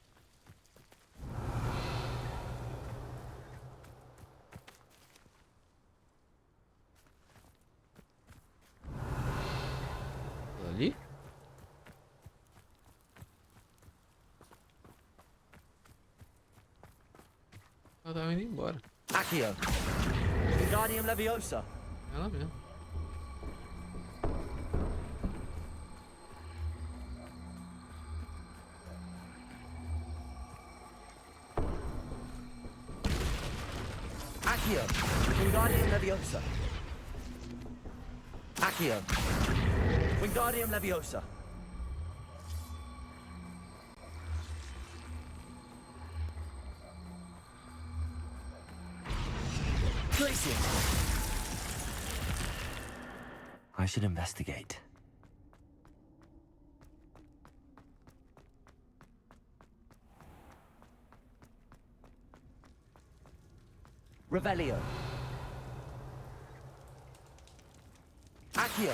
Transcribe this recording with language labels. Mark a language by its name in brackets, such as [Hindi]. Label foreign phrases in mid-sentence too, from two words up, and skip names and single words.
[Portuguese] Ali? Ela tava indo embora. [Latin] Accio. Wingardium Leviosa. [Portuguese] Ela mesmo. [Latin] Accio. Wingardium Leviosa. Accio. Wingardium Leviosa. Glacier. [English] I should investigate. [Latin] Revelio. Accio.